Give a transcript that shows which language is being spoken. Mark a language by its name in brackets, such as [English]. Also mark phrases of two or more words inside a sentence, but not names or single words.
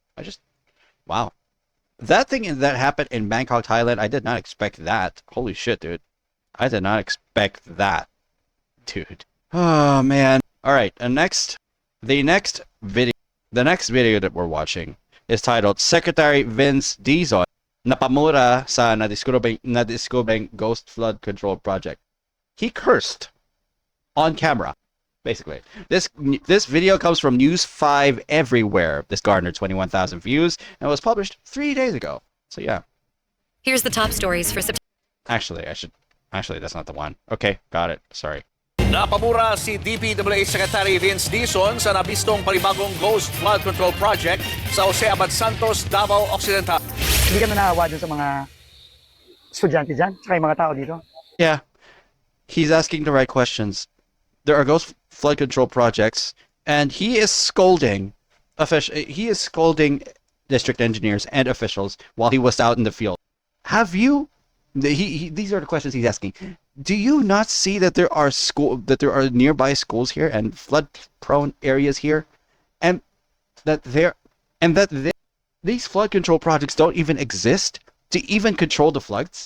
[English] Wow. That thing that happened in Bangkok, Thailand, I did not expect that. Holy shit, dude. I did not expect that. Dude. Oh, man. All right, the next video that we're watching is titled Secretary Vince Dizon napamura sa nadiskubreng ghost flood control project. He cursed on camera, basically. This video comes from News 5 Everywhere. This garnered 21,000 views and was published 3 days ago. So yeah. Here's the top stories for September. Actually, that's not the one. Okay, got it. Sorry. [Filipino] Napamura si DPWH Secretary Vince Dizon sa nabistong panibagong [English] Ghost Flood Control Project [Filipino] sa Jose Abad Santos, Davao Occidental. Hindi ka na naawa dun sa mga estudyante dyan, saka yung mga tao dito? [English] Yeah, he's asking the right questions. There are ghost flood control projects, and he is scolding district engineers and officials while he was out in the field. Have you? These are the questions he's asking. Do you not see that there are nearby schools here and flood-prone areas here, and that these flood control projects don't even exist to even control the floods?